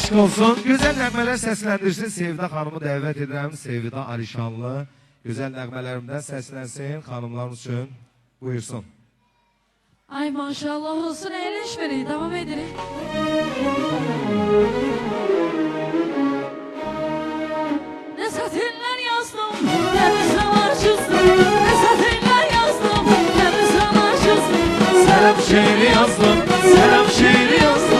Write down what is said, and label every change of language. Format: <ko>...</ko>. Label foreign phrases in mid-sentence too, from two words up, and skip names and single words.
<az>olsun. Gözəl nəğmələr səsləndirsin. Sevda xanımı dəvət edirəm. Sevda Alişanlı. Gözəl nəğmələrimdən səslənsin. Xanımlarımız üçün buyursun. Ay maşallah olsun,</az> <tr>eğleşmeyin, devam edelim. Ne satırlar yazdım, ne bir sana çizdim. Ne satırlar yazdım, ne bir sana çizdim. Selam şiiri yazdım, selam şiiri yazdım.</tr>